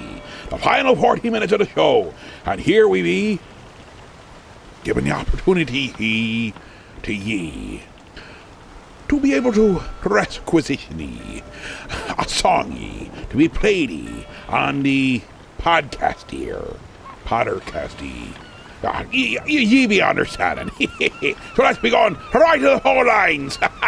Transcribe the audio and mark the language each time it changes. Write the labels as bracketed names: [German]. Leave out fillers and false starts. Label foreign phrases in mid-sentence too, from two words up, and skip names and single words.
[English] The final 40 minutes of the show, and here we be, given the opportunity to ye to be able to requisition ye a song ye to be played ye on the podcast here, Pottercast ye. Ye be understanding. So let's be going right to the phone lines.